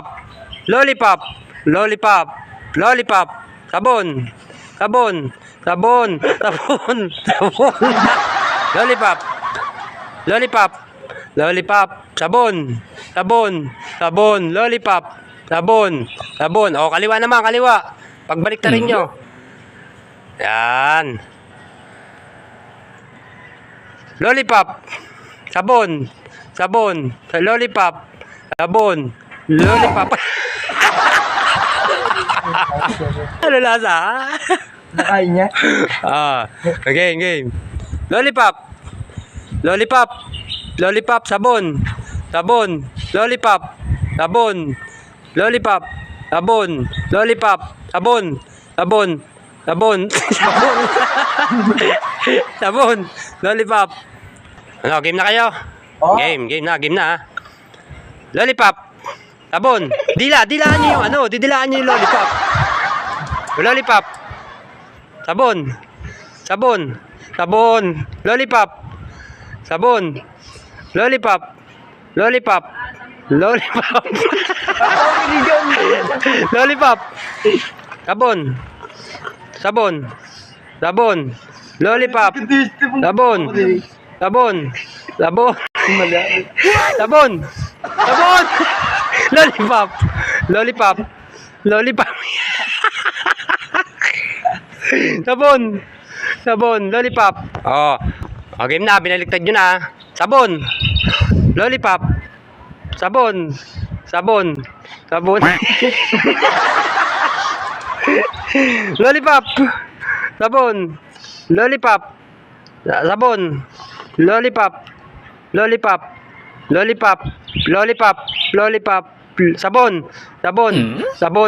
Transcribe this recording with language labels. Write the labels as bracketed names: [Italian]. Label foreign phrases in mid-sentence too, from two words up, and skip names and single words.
[Filipino] Lollipop. Lollipop. Lollipop. Sabon. Sabon. Sabon. Sabon. Sabon. Lollipop. Lollipop. Lollipop. Sabon. Sabon. Sabon. Lollipop. Sabon. Sabon. O, kaliwa naman, kaliwa. Pagbalik ta rin nyo. Yan. Lollipop. Sabon. Sabon. Lollipop. Sabon. Lollipop. Ano lasa? Nakain niya. Game. Lollipop. Lollipop. Lollipop. Sabon. Sabon. Lollipop. Sabon. Lollipop. Sabon. Lollipop. Sabon. Sabon. Sabon. Sabon. Sabon. Lollipop. Ano, game na kayo? Oh. Game na. Lollipop. Sabon. Dilaan niyo yung ano, didilaan niyo yung lollipop. Lollipop. Sabon. Sabon. Sabon. Lollipop. Sabon. Lollipop. Lollipop. Lollipop. Lollipop. Sabon. Sabon. Sabon. Lollipop. Sabon. Sabon. Sabon. Sabon. Sabon. Lollipop. Lollipop. Lollipop. Sabon. Sabon. Lollipop. Oh. O, game na. Binaliktad nyo na. Sabon. Lollipop. Sabon. Sabon. Sabon. Lollipop. Sabon. Lollipop. Sabon. Lollipop. Lollipop. Lollipop. Lollipop. Lollipop. Sabon. Sabon. Sabon.